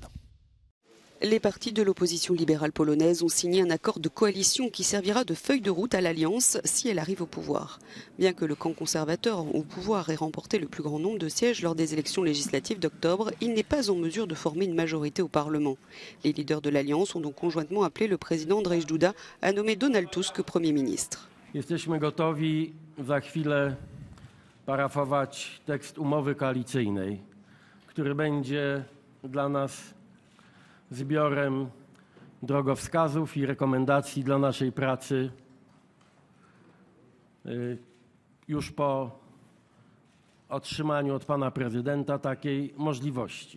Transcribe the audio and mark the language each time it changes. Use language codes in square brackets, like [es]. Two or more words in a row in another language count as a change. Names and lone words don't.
[fr] Les partis de l'opposition libérale polonaise ont signé un accord de coalition qui servira de feuille de route à l'Alliance si elle arrive au pouvoir. Bien que le camp conservateur au pouvoir ait remporté le plus grand nombre de sièges lors des élections législatives d'octobre, il n'est pas en mesure de former une majorité au Parlement. Les leaders de l'Alliance ont donc conjointement appelé le président Andrzej Duda à nommer Donald Tusk Premier ministre. [pl] Jesteśmy gotowi za chwilę parafować tekst umowy koalicyjnej, który będzie dla nas zbiorem drogowskazów i rekomendacji dla naszej pracy już po otrzymaniu od pana prezydenta takiej możliwości.